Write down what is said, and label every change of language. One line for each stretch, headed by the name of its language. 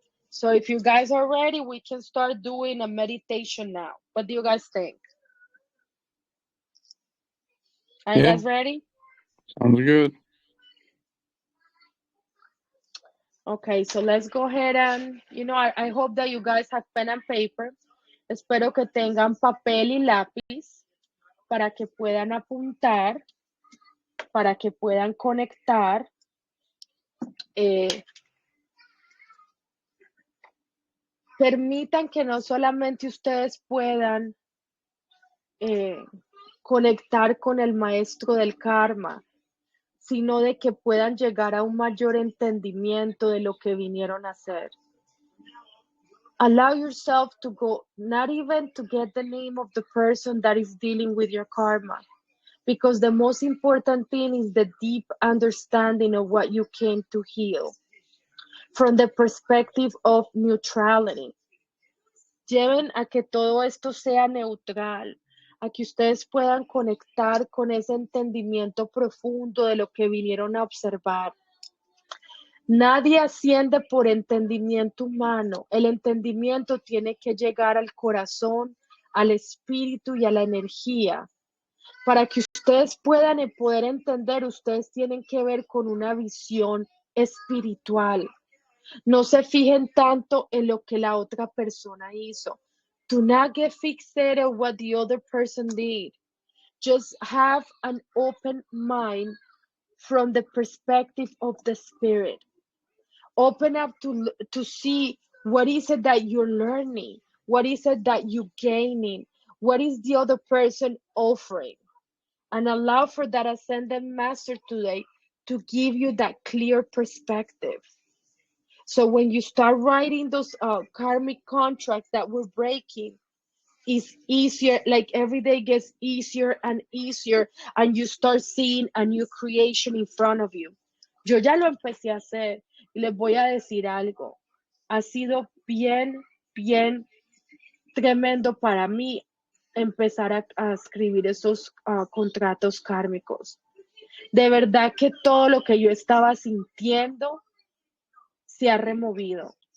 English: So if you guys are ready, we can start doing a meditation now. What do you guys think? Are you guys ready? Sounds good. Okay, so let's go ahead and, I hope that you guys have pen and paper.
Spanish: Espero que tengan papel y lápiz para que puedan apuntar, para que puedan conectar. Permitan que no solamente ustedes puedan conectar con el maestro del karma, sino de que puedan llegar a un mayor entendimiento de lo que vinieron a hacer.
English: Allow yourself to go, not even to get the name of the person that is dealing with your karma, because the most important thing is the deep understanding of what you came to heal from the perspective of neutrality.
Spanish: Lleven a que todo esto sea neutral, a que ustedes puedan conectar con ese entendimiento profundo de lo que vinieron a observar. Nadie asciende por entendimiento humano. El entendimiento tiene que llegar al corazón, al espíritu y a la energía. Para que ustedes puedan poder entender, ustedes tienen que ver con una visión espiritual. No se fijen tanto en lo que la otra persona hizo.
English: Do not get fixated on what the other person did. Just have an open mind from the perspective of the spirit. Open up to see what is it that you're learning, what is it that you're gaining, what is the other person offering, and allow for that ascended master today to give you that clear perspective. So when you start writing those karmic contracts that we're breaking, it's easier, like every day gets easier and easier, and you start seeing a new creation in front of you.
Spanish: Yo ya lo empecé a hacer y les voy a decir algo. Ha sido bien, bien tremendo para mí empezar a escribir esos contratos kármicos. De verdad que todo lo que yo estaba sintiendo se ha removido.